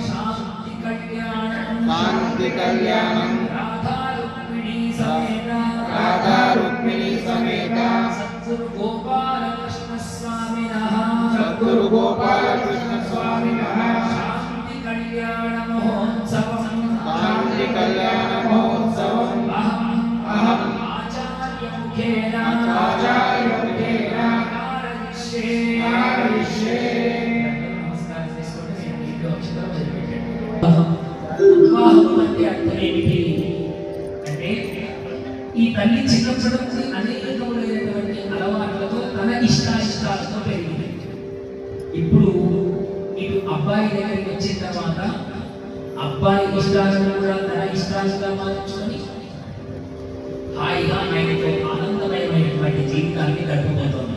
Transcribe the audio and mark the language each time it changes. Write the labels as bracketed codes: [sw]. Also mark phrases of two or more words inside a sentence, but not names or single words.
[sa] शांति कल्याणं राधा रुक्मिणी समेत सद्गुरु गोपालकृष्ण स्वामिनः शांति कल्याण महोत्सवम् अहम् आचार्यमुखेन कारयिष्ये। [te] వివాహం అంటే అర్థం ఏమిటి అంటే ఈ తల్లి చిన్నప్పటి నుంచి అనేకములైనటువంటి అలవాట్లతో తన ఇష్టాలతో పెరిగింది. ఇప్పుడు ఇటు అబ్బాయి దగ్గరికి వచ్చిన తర్వాత అబ్బాయి ఇష్టాలను కూడా తన ఇష్టాలుగా మార్చుకొని హాయిగా ఆయనతో ఆనందమయమైనటువంటి జీవితాన్ని గడిపిపోతుంది.